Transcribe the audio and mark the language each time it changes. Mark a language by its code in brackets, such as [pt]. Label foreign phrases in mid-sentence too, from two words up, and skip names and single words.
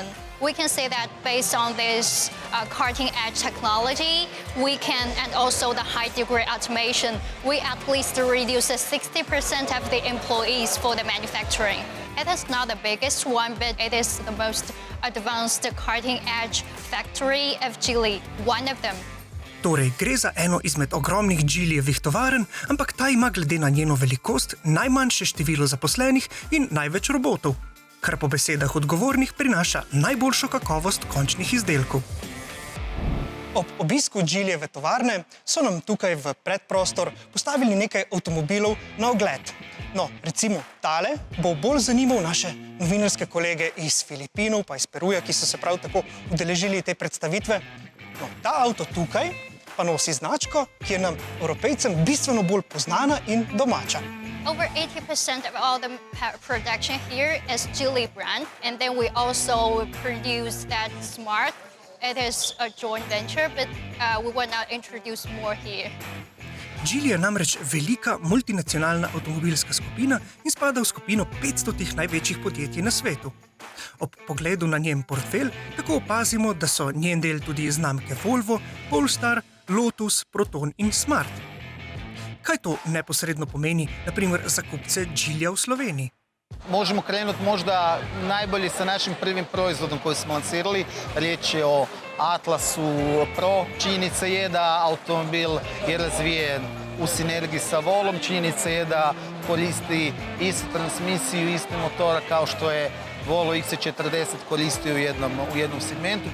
[en] We can say that based on this cutting-edge technology, and also the high-degree automation, we at least reduce 60% of the employees for the manufacturing. It is not the biggest one, but it is the most advanced cutting-edge factory of Geely, one of them. [sl] Torej, gre za eno izmed ogromnih Geelyjevih tovarn, ampak ta ima glede na njeno velikost najmanjše število zaposlenih in največ robotov, kar po besedah odgovornih prinaša najboljšo kakovost končnih izdelkov. Ob obisku Geelyjeve tovarne so nam tukaj v predprostor postavili nekaj avtomobilov na ogled. No, recimo tale bo bolj zanimal naše novinarske kolege iz Filipinov pa iz Peruja, ki so se prav tako udeležili te predstavitve. No, ta avto tukaj pa nosi značko, ki je nam, Evropejcem, bistveno bolj poznana in domača. [en] Over 80% of all the production here is Geely brand, and then we also produce that Smart. It is a joint venture, but we will not introduce more here. [sl] Geely je namreč velika multinacionalna avtomobilska skupina in spada v skupino 500 največjih podjetij na svetu. Ob pogledu na njen portfelj tako opazimo, da so njen del tudi znamke Volvo, Polestar, Lotus, Proton in Smart. Kaj to neposredno pomeni, na primer, za kupce Geelyja v Sloveniji? [hr] Možemo krenuti možda najbolje sa našim prvim proizvodom koji smo lansirali. Riječ je o Atlasu Pro. Činjenica je da automobil je razvijen u sinergiji sa Volom. Činjenica je da koristi istu transmisiju, isti motora kao što je Volvo XC40 koristio u jednom segmentu.